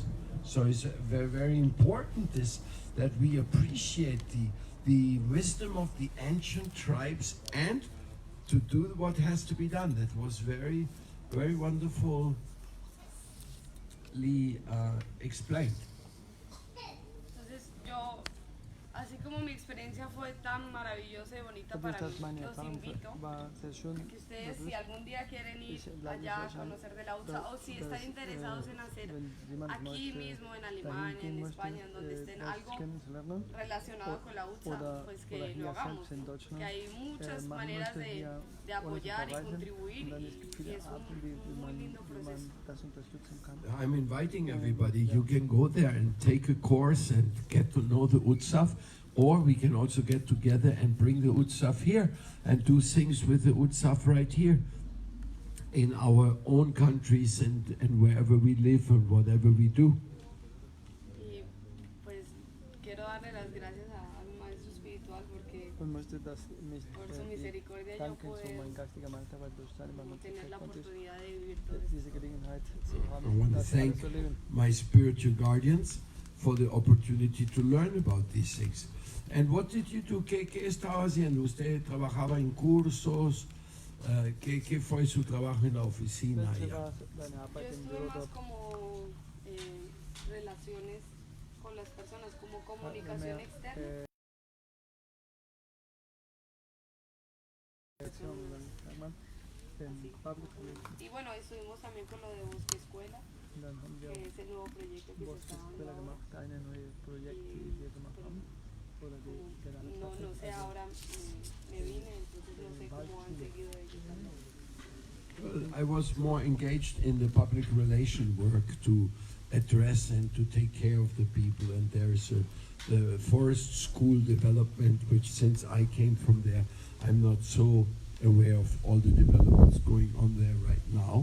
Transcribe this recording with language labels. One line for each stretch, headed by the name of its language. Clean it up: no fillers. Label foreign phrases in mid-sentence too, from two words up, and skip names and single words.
English: So it's very, very important that we appreciate the wisdom of the ancient tribes and to do what has to be done. That was very, very wonderfully explained.
Spanish: Entonces yo, así como mi experiencia fue tan maravillosa y bonita
German: dadurch,
Spanish: para
German: dass
Spanish: mí,
German: meine
Spanish: los
German: Erfahrung
Spanish: invito
German: war sehr schön,
Spanish: que ustedes si
German: dadurch,
Spanish: algún día quieren ir
German: Ich lade
Spanish: allá a
German: euch ein,
Spanish: conocer de la UTSA o si están interesados en hacer
German: wenn jemand
Spanish: aquí
German: möchte,
Spanish: mismo en
German: dahin
Spanish: Alemania,
German: gehen
Spanish: en
German: möchte,
Spanish: España, en donde estén
German: das
Spanish: algo
German: kennenzulernen,
Spanish: relacionado con la UTSA,
German: oder-
Spanish: pues
German: oder
Spanish: que
German: hier
Spanish: lo hagamos,
German: selbst in Deutschland,
Spanish: que hay muchas
German: machen
Spanish: maneras
German: möchte, hier
Spanish: de
German: ohne zu
Spanish: apoyar y
German: verreisen.
Spanish: contribuir
German: Und dann es gibt
Spanish: y
German: viele
Spanish: es
German: Arten,
Spanish: un
German: wie
Spanish: muy lindo
German: man
Spanish: proceso.
German: das unterstützen kann.
English: I'm inviting everybody. You can go there and take a course and get to know the Utsaf, or we can also get together and bring the Utsaf here and do things with the Utsaf right here in our own countries and wherever we live and whatever we do.
Spanish: Y pues quiero darle las gracias a mi maestro espiritual porque
German: Und möchte, dass mich
Spanish: por su misericordia yo
German: danken zu
Spanish: puedo
German: mein geistiger Meister, weil durch seine
Spanish: como tener la
German: Barmherzigkeit konnte ich
Spanish: oportunidad de vivir todo esto.
German: diese Gelegenheit zu
English: I
German: haben,
English: want to
German: das alles
English: thank
German: zu erleben.
English: my spiritual guardians for the opportunity to learn about these things. And what did you do?
Spanish: ¿Qué estaba haciendo? ¿Usted trabajaba en cursos? ¿Qué fue su trabajo en la oficina
German: Welche
Spanish: allá?
German: war deine
Spanish: Yo
German: Arbeit im
Spanish: estuve
German: Büro
Spanish: más
German: dort?
Spanish: como relaciones con las personas, como comunicación externa. Y bueno, estuvimos también con lo de Bosque Escuela,
German: Und dann haben wir
Spanish: que es el nuevo proyecto que se
German: Bosque
Spanish: está
German: Escuela
Spanish: dando.
German: gemacht, eine neue Projekt, die wir gemacht haben. Oder die gerade
Spanish: No
German: stattfindet.
Spanish: sé, ahora me vine, entonces no sé cómo han seguido ellos también.
English: Well, I was more engaged in the public relation work to address and to take care of the people. And there is the forest school development, which since I came from there, I'm not so aware of all the developments going on there right now.